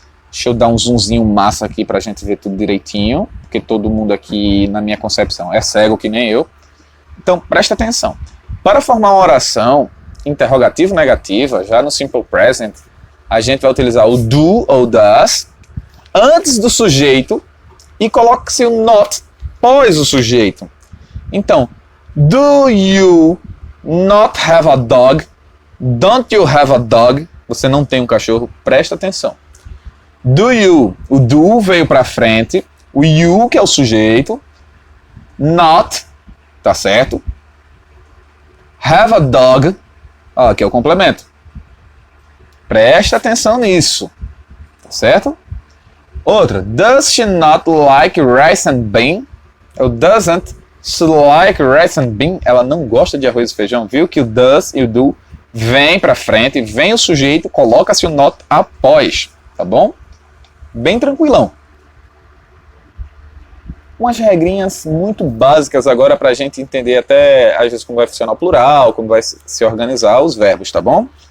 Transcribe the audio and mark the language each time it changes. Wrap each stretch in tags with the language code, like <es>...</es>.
<pt>Deixa eu dar um zoomzinho massa aqui pra gente ver tudo direitinho, porque todo mundo aqui, na minha concepção, é cego que nem eu. Então, presta atenção. Para formar uma oração interrogativo-negativa, já no Simple Present, a gente vai utilizar o do ou does antes do sujeito e coloque-se o not após o sujeito.</pt> <en>Então, do you not have a dog? Don't you have a dog?</en> <pt>Você não tem um cachorro? Presta atenção. Do you, o do veio para frente, o you, que é o sujeito, not, tá certo? Have a dog, ó, que é o complemento. Presta atenção nisso, tá certo?</pt> <en>Outra, does she not like rice and bean? O doesn't she like rice and bean?</en> <pt>Ela não gosta de arroz e feijão, viu? Que o does e o do vem para frente, vem o sujeito, coloca-se o not após, tá bom? Bem tranquilão. Umas regrinhas muito básicas agora para a gente entender até, às vezes, como vai funcionar o plural, como vai se organizar os verbos, tá bom?</pt>